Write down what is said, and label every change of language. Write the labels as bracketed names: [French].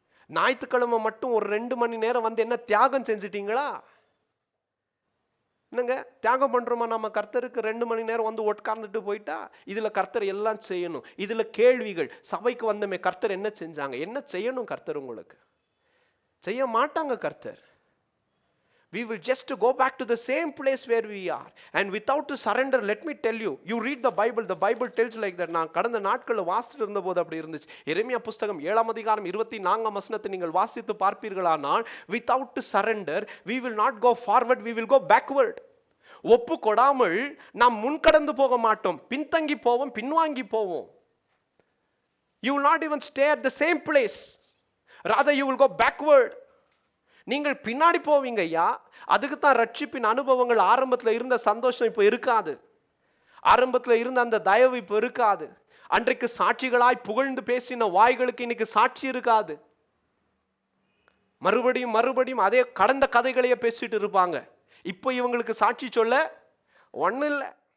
[Tamil] ஞாயிற்றுக்கிழமை மட்டும் ஒரு 2 மணி நேரம் வந்து என்ன தியாகம் செஞ்சிட்டீங்களா? என்னங்க தியாகம் பண்றோமா நம்ம கர்த்தருக்கு? 2 மணி நேரம் வந்து உட்கார்ந்துட்டு போயிட்டா இதுல கர்த்தர் எல்லாம் செய்யணும். இதுல கேள்விகள், சபைக்கு வந்தமே கர்த்தர் என்ன செஞ்சாங்க, என்ன செய்யணும் கர்த்தர்? உங்களுக்கு செய்ய மாட்டாங்க கர்த்தர். [English] We will just go back to the same place where we are. And without to surrender, let me tell you, you read the Bible tells like that. [Tamil] நான் கடந்த நாட்களில் வாசித்து இருந்தபோது அப்படி இருந்துச்சு. எரேமியா புஸ்தகம் 7ஆம் அதிகாரம் 24ஆம் வசனத்தை நீங்கள் வாசித்து பார்ப்பீர்களானால், [English] without to surrender, we will not go forward, we will go backward. [Tamil] ஒப்பு கொடாமல் நாம் முன்கடந்து போக மாட்டோம், பின்தங்கி போவோம், பின்வாங்கி போவோம். [English] You will not even stay at the same place. Rather you will go backward. [Tamil] நீங்கள் பின்னாடி போவீங்க ஐயா. அதுக்கு தான் ரட்சிப்பின் அனுபவங்கள் ஆரம்பத்தில் இருந்த சந்தோஷம் இப்போ இருக்காது. ஆரம்பத்தில் இருந்த அந்த தயவு இப்போ இருக்காது. அன்றைக்கு சாட்சிகளாய் புகழ்ந்து பேசின வாய்களுக்கு இன்னைக்கு சாட்சி இருக்காது. மறுபடியும் மறுபடியும் அதே கடந்த கதைகளையே பேசிட்டு இருப்பாங்க. இப்போ இவங்களுக்கு சாட்சி சொல்ல ஒன்றும் இல்லை.